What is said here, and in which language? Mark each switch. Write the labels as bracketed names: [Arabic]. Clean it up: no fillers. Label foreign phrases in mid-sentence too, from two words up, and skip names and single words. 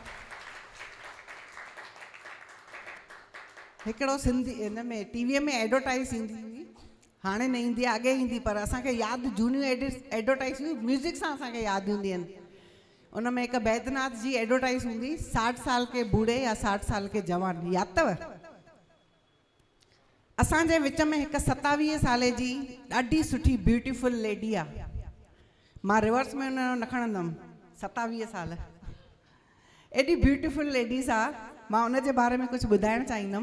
[Sindhi] हिकिड़ो सिंधी इन में टीवीअ में एडवर्टाइज़ ईंदी हुई, हाणे न ईंदी आहे, अॻे ईंदी, पर असांखे यादि झूनियूं एडवर्टाइज़ हुई, म्यूज़िक सां असांखे यादि हूंदियूं आहिनि। उन में हिकु बैद्यनाथ जी एडवर्टाइज़ हूंदी, [Hindi] 60 साल के बूढ़े या 60 साल के जवान, [Sindhi] यादि अथव? असांजे विच में हिकु 27 साले जी ॾाढी सुठी [English] beautiful lady [Sindhi] आहे, मां रिवर्स में हुनजो न खणंदमि, 27 साल एॾी [English] beautiful ladies [Sindhi] आहे, मां हुनजे बारे में कुझु ॿुधाइणु चाहींदमि।